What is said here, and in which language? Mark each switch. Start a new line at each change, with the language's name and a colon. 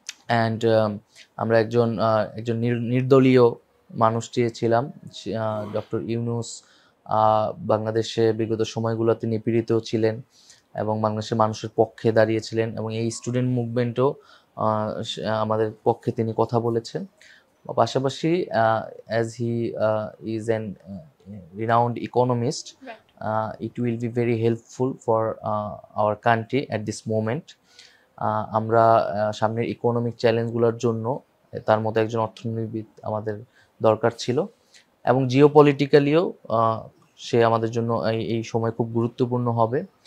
Bangla: And আমরা একজন নির্দলীয় মানুষ চেয়েছিলাম। ডক্টর ইউনূস বাংলাদেশে বিগত সময়গুলোতে নিপীড়িত ছিলেন এবং বাংলাদেশের মানুষের পক্ষে দাঁড়িয়েছিলেন, এবং এই স্টুডেন্ট মুভমেন্টও আমাদের পক্ষে তিনি কথা বলেছেন।
English: পাশাপাশি as he is an renowned economist, it will be very helpful for our country at this moment.
Bangla: আমরা সামনের ইকোনমিক চ্যালেঞ্জগুলোর জন্য তার মতো একজন অর্থনীতিবিদ আমাদের দরকার ছিল, এবং জিওপলিটিক্যালিও সে আমাদের জন্য এই সময় খুব গুরুত্বপূর্ণ হবে।